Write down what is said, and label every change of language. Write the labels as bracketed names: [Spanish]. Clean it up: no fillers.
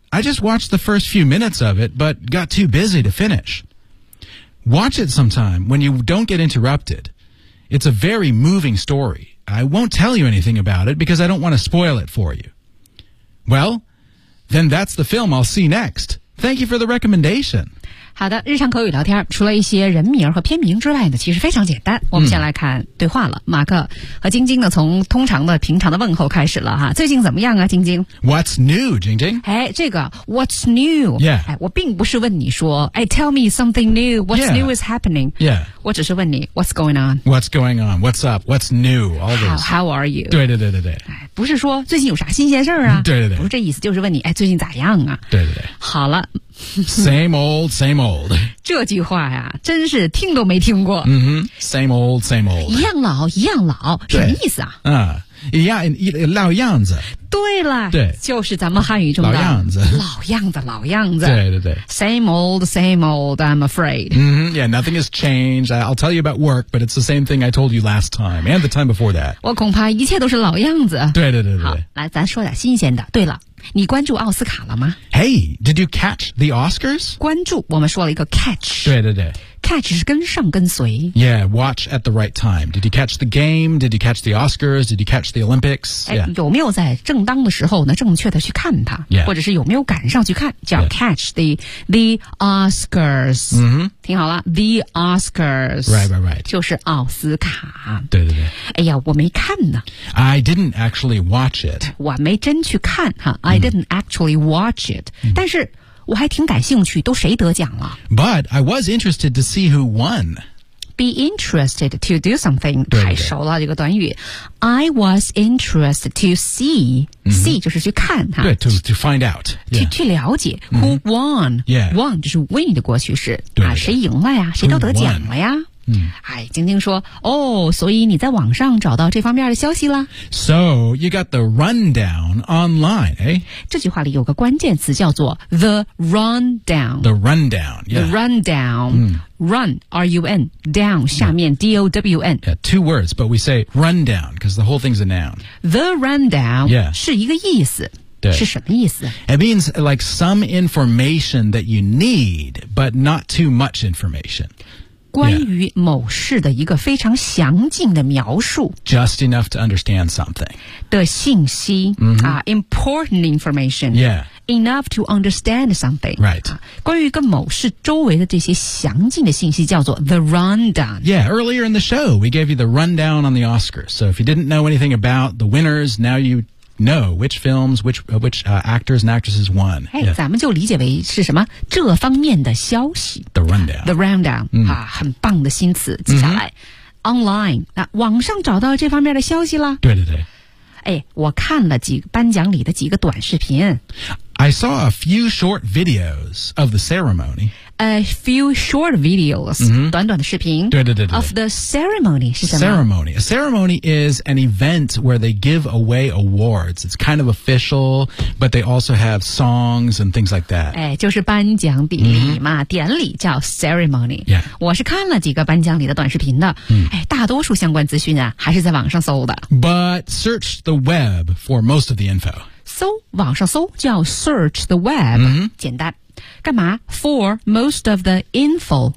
[English] I just watched the first few minutes of it, but got too busy to finish. Watch it sometime when you don't get interrupted. It's a very moving story. I won't tell you anything about it because I don't want to spoil it for you. Well, then that's the film I'll see next. Thank you for the recommendation. [Chinese] 好的，日常口语聊天除了一些人名和片名之外呢，其实非常简单。我们先来看对话了。马克和晶晶呢，从通常的平常的问候开始了哈。最近怎么样啊，晶晶 [English] ？What's new, 晶晶？ [Chinese] 哎，这个 [English] What's new？ Yeah， [Chinese] 哎，我并不是问你说，哎 ， [English] Tell me something new. What's、 yeah. new is happening? Yeah， [Chinese] 我只是问你 [English] What's going on? What's going on? What's up? What's new? All this. How are you? [Chinese] 对对对对对。哎，不是说最近有啥新鲜事儿啊？对对对，不是这意思，就是问你哎，最近咋样啊？对对对。好了。 [English] Same old, same old. [Chinese] 这句话呀，真是听都没听过。 [English] 嗯哼 ，same old, same old. [Chinese] 一样老，一样老，什么意思啊？一样一老样子。对了，对，就是咱们汉语中的老样子，老样子，老样子。对对对 [English] ，same old, same old. I'm afraid. 嗯、mm-hmm. ，Yeah, nothing has changed. I'll tell you about work, but it's the same thing I told you last time and the time before that. [Chinese] 我恐怕一切都是老样子。对对对对。好，来，咱说点新鲜的。对了。你关注奥斯卡了吗 [English] ？Hey, did you catch the Oscars? [Chinese] 关注，我们说了一个 catch。对对对，catch 是跟上跟随。 [English] Yeah, watch at the right time. Did you catch the game? Did you catch the Oscars? Did you catch the Olympics? Yeah. [Chinese] 有没有在正当的时候呢？正确的去看它， [English] yeah. [Chinese] 或者是有没有赶上去看？叫 [English] catch the Oscars。嗯哼， [Chinese] 听好了 ，the Oscars。 [English] Right, right, right. [Chinese] 就是奥斯卡。对对对。哎呀，我没看呢。 [English] I didn't actually watch it. [Chinese] 我没真去看哈。 [English] I didn't actually watch it.、 [Chinese] Mm. 但是我还挺感兴趣，都谁得奖了 [English] ？But I was interested to see who won. Be interested to do something. [Chinese] 对对对太熟了这个短语。 [English] I was interested to see.、 [Chinese] Mm-hmm. See 就是去看哈。 [English] 对 to find out、yeah. [Chinese] 去了解 [English] who won. Yeah, [Chinese] won 就是 win 的过去式对对对啊，谁赢了呀？谁都得奖了呀？嗯，哎，晶晶说，哦，所以你在网上找到这方面的消息了。 [English] So you got the rundown online, eh? [Chinese] 这句话里有个关键词叫做 the rundown. [English] The rundown, yeah. The rundown.、 Mm. Run, R-U-N, down, [Chinese] 下面 [English] D-O-W-N. Yeah, two words, but we say rundown, because the whole thing's a noun. The rundown、 yeah. [Chinese] 是一个意思。是什么意思 [English] It means like some information that you need, but not too much information. [Chinese] 关于某事的一个非常详尽的描述 [English] Just enough to understand something [Chinese] 的信息、 mm-hmm. [English] Important information Yeah Enough to understand something Right、 [Chinese] 关于一个某事周围的这些详尽的信息叫做 The rundown [English] Yeah, earlier in the show We gave you the rundown on the Oscars So if you didn't know anything about the winners Now you know which films Which actors and actresses won [Chinese] 哎、yeah. ，咱们就理解为是什么这方面的消息 [English] The rundown、 [Chinese] mm. 啊，很棒的新词。接下来、mm-hmm. ，online 那、啊、网上找到这方面的消息了。对对对，哎，我看了几个颁奖礼的几个短视频。 [English] I saw a few short videos of the ceremony. A few short videos,、 mm-hmm. [Chinese] 短短的视频对对对对 [English] of the ceremony [Chinese] 是什么 [English] ？Ceremony. A ceremony is an event where they give away awards. It's kind of official, but they also have songs and things like that. [Chinese] 哎，就是颁奖典礼嘛， mm-hmm. 典礼叫 ceremony. [English] Yeah. [Chinese] 我是看了几个颁奖礼的短视频的。嗯、mm. ，哎，大多数相关资讯啊，还是在网上搜的。 [English] But search the web for most of the info. [Chinese] 搜网上搜叫 [English] search the web、 mm-hmm. [Chinese] 简单干嘛 [English] for most of the info